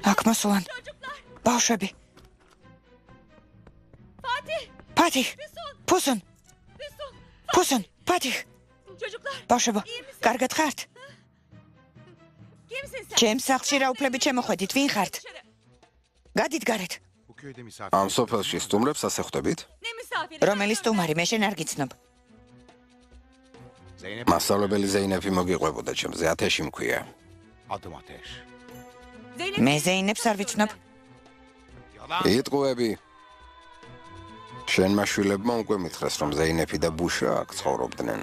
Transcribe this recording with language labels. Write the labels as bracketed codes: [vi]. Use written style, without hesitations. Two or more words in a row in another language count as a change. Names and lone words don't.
[ka] აქ მოსულან. [tr] Çocuklar. [ka] ბავშვები. Fatih. ფათი, Füsun. ფუსუნ, Füsun. ფუსუნ, ფათი. [tr] Çocuklar. [ka] ბავშვებო, კარგად ხართ? [tr] Kimsin sen? [ka] ჩემს სახლში რა უფლებით შემოხვედით? ვინ ხართ? [tr] Dışarı. [ka] გადით გარეთ. ამ სოფელში სტუმრებს ასე ხვდებით? [tr] Ne misafiri? [ka] რომელი სტუმარი, მე შენ არ გიცნობ. მასწავლებელი ზეინეფი მოგიყვებოდა ჩემზე, ათეში მქვია. Zeynep. მე ზეინებს არ ვიცნობ. იტყუები. შენმა შვილებმა უკვე მითხრეს, რომ ზეინეფი და ბუშრა აქ ცხოვრობდნენ.